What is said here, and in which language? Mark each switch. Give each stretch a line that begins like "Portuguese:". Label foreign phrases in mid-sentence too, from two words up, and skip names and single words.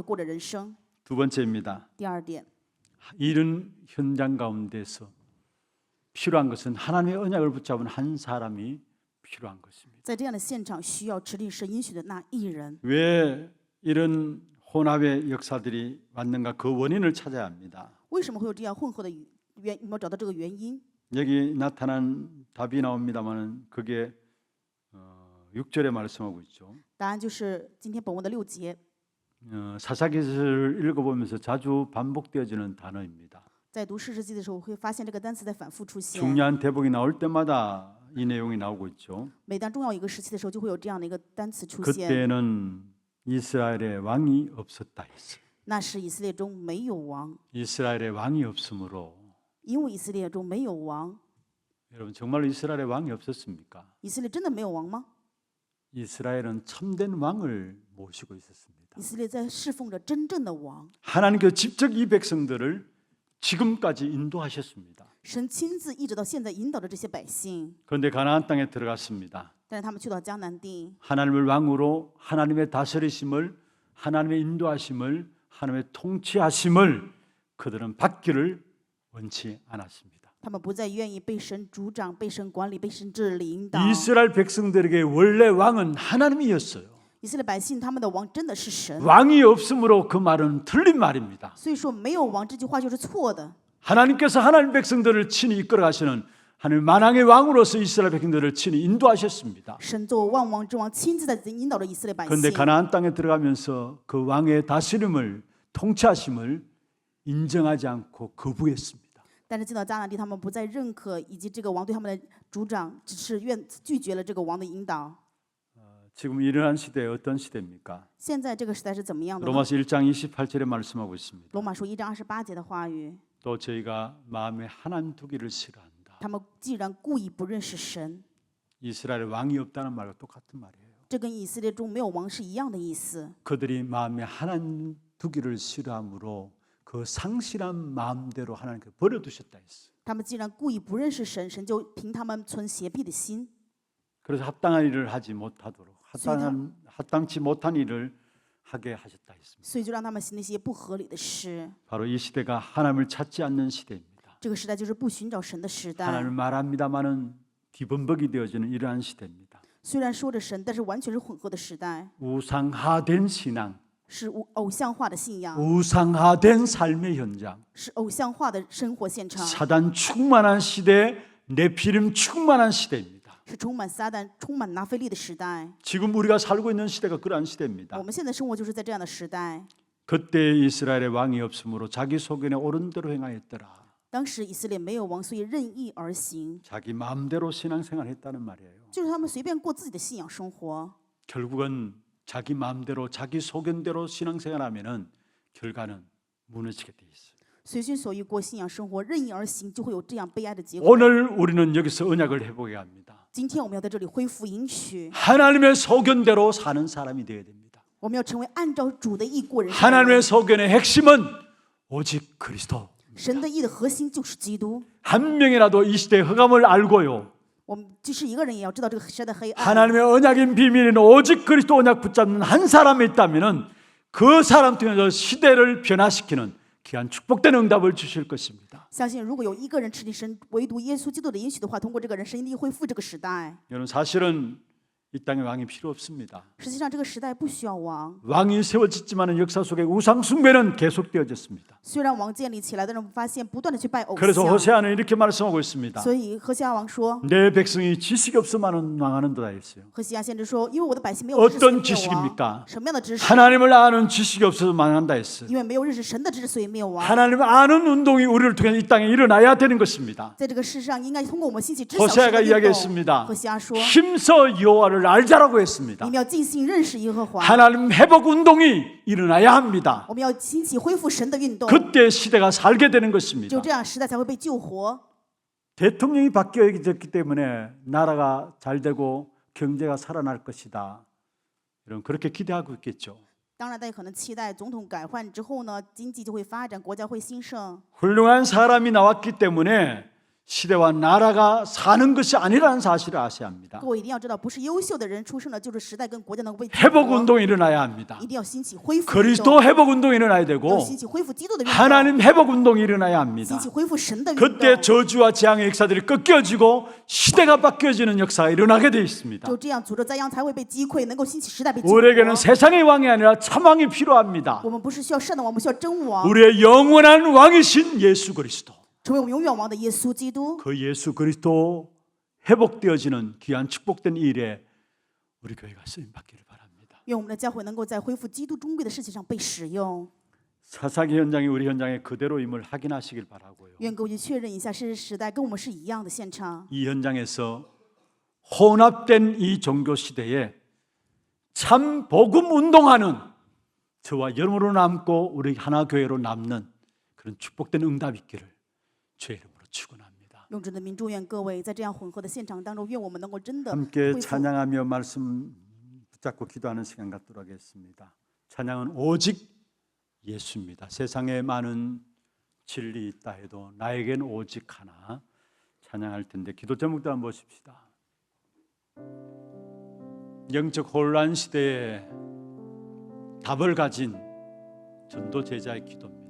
Chinese: 通过士师记以及米迦，我们要发现，今天我们也是这样装模作样的过着人生。
Korean: 두 번째입니다.
Chinese: 第二点，
Korean: 이런 현장 가운데서 필요한 것은 하나님의 언약을 붙잡은 한 사람이 필요한 것입니다.
Chinese: 在这样的现场，需要持定神应许的那一人。
Korean: 왜 이런 혼합의 역사들이 왔는가? 그 원인을 찾아야 합니다.
Chinese: 为什么会有这样混合的原？有没有找到这个原因？
Korean: 여기 나타난 답이 나옵니다만은 그게 6절에 말씀하고 있죠.
Chinese: 答案就是今天本文的6节。
Korean: 사사기서를 읽어보면서 자주 반복되어지는 단어입니다.
Chinese: 在读士师记的时候，会发现这个单词在反复出现。
Korean: 중요한 대목이 나올 때마다 이 내용이 나오고 있죠.
Chinese: 每当重要一个时期的时候，就会有这样的一个单词出现。
Korean: 그때는 이스라엘의 왕이 없었다 했어요.
Chinese: 那时以色列中没有王，
Korean: 이스라엘의 왕이 없으므로
Chinese: 因为以色列中没有王。
Korean: 여러분 정말로 이스라엘의 왕이 없었습니까?
Chinese: 以色列真的没有王吗？
Korean: 이스라엘은 참된 왕을 모시고 있었습니다.
Chinese: 以色列在侍奉着真正的王，
Korean: 하나님께서 직접 이 백성들을 지금까지 인도하셨습니다.
Chinese: 神亲自一直到现在引导着这些百姓。
Korean: 그런데 가나안 땅에 들어갔습니다.
Chinese: 但是他们去到迦南地，
Korean: 하나님을 왕으로 하나님의 다스리심을 하나님의 인도하심을 하나님의 통치하심을 그들은 받기를 원치 않았습니다.
Chinese: 他们不再愿意被神主掌、被神管理、被神治理引导。
Korean: 이스라엘 백성들에게 원래 왕은 하나님이었어요.
Chinese: 以色列百姓他们的王真的是神，
Korean: 왕이 없으므로 그 말은 틀린 말입니다.
Chinese: 所以说没有王这句话就是错的。
Korean: 하나님께서 하나님 백성들을 친히 이끌어 가시는 하나님 만왕의 왕으로서 이스라엘 백성들을 친히 인도하셨습니다.
Chinese: 神作为万王之王，亲自在引导着以色列百姓。
Korean: 그런데 가나안 땅에 들어가면서 그 왕의 다스림을 통치하심을 인정하지 않고 거부했습니다.
Chinese: 但是进到迦南地，他们不再认可以及这个王对他们的主掌，只是拒绝了这个王的引导。
Korean: 지금 이러한 시대에 어떤 시대입니까?
Chinese: 现在这个时代是怎么样的呢？
Korean: 로마서 1장 28절에 말씀하고 있습니다.
Chinese: 罗马书1章28节的话语，
Korean: 또 저희가 마음에 하나님 두기를 싫어한다.
Chinese: 他们既然故意不认识神，
Korean: 이스라엘에 왕이 없다는 말과 똑같은 말이에요.
Chinese: 这跟以色列中没有王是一样的意思。
Korean: 그들이 마음에 하나님 두기를 싫어함으로 그 상실한 마음대로 하나님께 버려두셨다 했어요.
Chinese: 他们既然故意不认识神，神就凭他们存邪僻的心，
Korean: 그래서 합당한 일을 하지 못하도록 합당치 못한 일을 하게 하셨다 했습니다.
Chinese: 所以就让他们行那些不合理的事。
Korean: 바로 이 시대가 하나님을 찾지 않는 시대입니다.
Chinese: 这个时代就是不寻找神的时代。
Korean: 하나님을 말합니다마는 뒤범벅이 되어지는 이러한 시대입니다.
Chinese: 虽然说着神，但是完全是混合的时代，
Korean: 우상화된 신앙,
Chinese: 是偶像化的信仰，
Korean: 우상화된 삶의 현장,
Chinese: 是偶像化的生活现场，
Korean: 사단 충만한 시대, 네피림 충만한 시대입니다.
Chinese: 是充满撒旦、充满拿非利的时代。
Korean: 지금 우리가 살고 있는 시대가 그러한 시대입니다.
Chinese: 我们现在生活就是在这样的时代。
Korean: 그때 이스라엘의 왕이 없으므로 자기 소견에 옳은 대로 행하였더라.
Chinese: 当时以色列没有王，所以任意而行，
Korean: 자기 마음대로 신앙생활했다는 말이에요.
Chinese: 就是他们随便过自己的信仰生活。
Korean: 결국은 자기 마음대로 자기 소견대로 신앙생활하면은 결과는 무너지게 돼 있어요.
Chinese: 随心所欲过信仰生活，任意而行，就会有这样悲哀的结果。
Korean: 오늘 우리는 여기서 언약을 회복해 합니다.
Chinese: 今天我们要在这里恢复应许，
Korean: 하나님의 소견대로 사는 사람이 되어야 됩니다.
Chinese: 我们要成为按照主的意过人生的人。
Korean: 하나님의 소견의 핵심은 오직 그리스도.
Chinese: 神的意的核心就是基督。
Korean: 한 명이라도 이 시대의 흑암을 알고요.
Chinese: 我们即使一个人也要知道这个时代的黑暗。
Korean: 하나님의 언약인 비밀은 오직 그리스도 언약 붙잡는 한 사람이 있다면은 그 사람 통해서 시대를 변화시키는 귀한 축복된 응답을 주실 것입니다.
Chinese: 相信如果有一个人持定神唯独耶稣基督的应许的话，通过这个人，神一定恢复这个时代。
Korean: 여러분 사실은 이 땅에 왕이 필요 없습니다.
Chinese: 实际上，这个时代不需要王。
Korean: 왕이 세워졌지만은 역사 속에 우상 숭배는 계속되어졌습니다.
Chinese: 虽然王建立起来，但是我们发现不断的去拜偶
Korean: 그래서
Chinese: 像。
Korean: 호세아는 이렇게 말씀하고 있습니다.
Chinese: 所以何西阿王说，
Korean: 내 백성이 지식이 없으면은 망하는도다 했어요.
Chinese: 何西阿先知说，因为我的百姓没有知识，所以
Korean: 어떤
Chinese: 灭亡
Korean: 지식입니까?
Chinese: 什么样的知识？
Korean: 하나님을 아는 지식이 없어서 망한다 했어요.
Chinese: 因为没有认识神的知识，所以灭亡。
Korean: 하나님을 아는 운동이 우리를 통해 이 땅에 일어나야 되는 것입니다.
Chinese: 在这个世上，应该通过我们兴起知晓神
Korean: 호세아가
Chinese: 的运动。
Korean: 이야기했습니다.
Chinese: 何西阿说，
Korean: 힘써 여호와를 알자라고 했습니다.
Chinese: 你们要尽心认识耶和华。
Korean: 하나님 회복 운동이 일어나야 합니다.
Chinese: 我们要兴起恢复神的运动，
Korean: 그때 시대가 살게 되는 것입니다.
Chinese: 就这样时代才会被救活。
Korean: 대통령이 바뀌어졌기 때문에 나라가 잘 되고 경제가 살아날 것이다. 이런 그렇게 기대하고 있겠죠.
Chinese: 当然，大家可能期待总统改换之后呢，经济就会发展，国家会兴盛。
Korean: 훌륭한 사람이 나왔기 때문에 시대와 나라가 사는 것이 아니라는 사실을 아셔야 합니다.
Chinese: 各位一定要知道，不是优秀的人出生了，就是时代跟国家能够被
Korean: 회복 운동이 일어나야 합니다.
Chinese: 一定要兴起恢复运
Korean: 그리스도
Chinese: 动，
Korean: 회복 운동이 일어나야
Chinese: 要
Korean: 되고
Chinese: 兴起恢复基督的运动，
Korean: 하나님 회복 운동이 일어나야 합니다.
Chinese: 兴起恢复神的运
Korean: 그때
Chinese: 动。
Korean: 저주와 재앙의 역사들이 꺾여지고 시대가 바뀌어지는 역사가 일어나게 되어 있습니다.
Chinese: 就这样，诅咒灾殃才会被击溃，能够兴起时代被击
Korean: 우리에게는
Chinese: 溃。
Korean: 세상의 왕이 아니라 참왕이 필요합니다.
Chinese: 我们不是需要善的王，我们需要真王，
Korean: 우리의 영원한 왕이신 예수 그리스도.
Chinese: 成为我们永远王的耶稣基督。
Korean: 그 예수 그리스도 회복되어지는 귀한 축복된 일에 우리 교회가 쓰임 받기를 바랍니다.
Chinese: 愿我们的教会能够在恢复基督尊贵的事情上被使用。
Korean: 사사기 현장이 우리 현장의 그대로임을 확인하시길 바라고요.
Chinese: 愿各位去确认一下，是时代跟我们是一样的现场。
Korean: 이 현장에서 혼합된 이 종교 시대에 참 복음 운동하는 저와 여러분으로 남고 우리 하나 교회로 남는 그런 축복된 응답 있기를 주의 이름으로 축원합니다.
Chinese: 用主的名祝愿各位在这样混合的现场当中，愿我们能够真的
Korean: 함께
Chinese: 恢复。
Korean: 찬양하며 말씀 붙잡고 기도하는 시간 갖도록 하겠습니다. 찬양은 오직 예수입니다. 세상에 많은 진리 있다 해도 나에겐 오직 하나 찬양할 텐데 기도 제목도 한번 보십시다. 영적 혼란 시대에 답을 가진 전도 제자의 기도입니다.